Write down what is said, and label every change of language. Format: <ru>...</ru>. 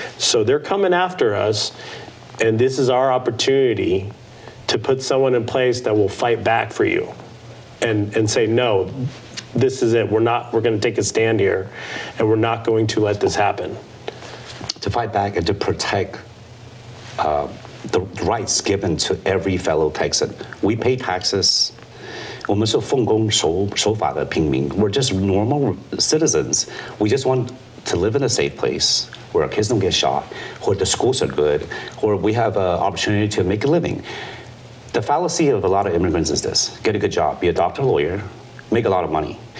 <en>So they're coming after us, and this is our opportunity to put someone in place that will fight back for you and say, no, this is it. We're going to take a stand here, and we're not going to let this happen. To fight back and to protect the rights given to every fellow Texan. We pay taxes.</en> <zh>我们是奉公守法的平民.</zh> <en>We're just normal citizens. We just want to live in a safe place where our kids don't get shot, where the schools are good, where we have an opportunity to make a living. The fallacy of a lot of immigrants is this: get a good job, be a doctor, lawyer, make a lot of money.</en>